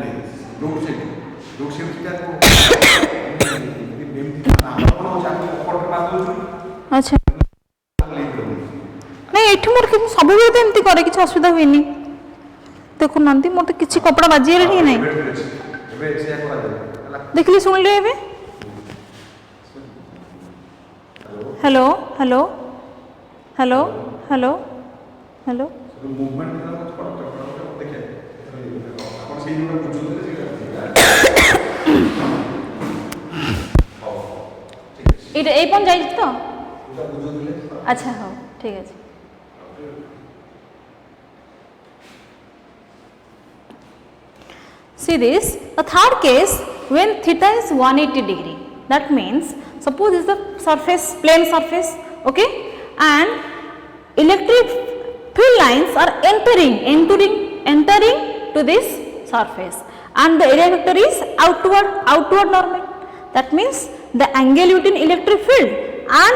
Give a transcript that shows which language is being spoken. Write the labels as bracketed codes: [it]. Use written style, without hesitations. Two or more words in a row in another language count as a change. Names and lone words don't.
[or] ଆଚ୍ଛା ନାଇଁ ଏଠି ମୋର କିଛି ସବୁବେଳେ ତ ଏମିତି କରେ କିଛି ଅସୁବିଧା ହୁଏନି ଦେଖୁନାହାନ୍ତି ମୋର ତ କିଛି କପଡ଼ା ବାଜିଗଲେ ହିଁ ନାହିଁ ଦେଖିଲି ଶୁଣିଲେ ଏବେ [en] hello hello hello hello hello [or] ଏଇଟା ଏଇ ପର୍ଯ୍ୟନ୍ତ ଯାଇଛି ତ ଆଚ୍ଛା ହଉ ଠିକ୍ ଅଛି [en] see this a third case when theta is 180 degree that means suppose this is the surface plane surface okay and electric field lines are entering to this surface and the area vector is outward normal that means the angle between electric field and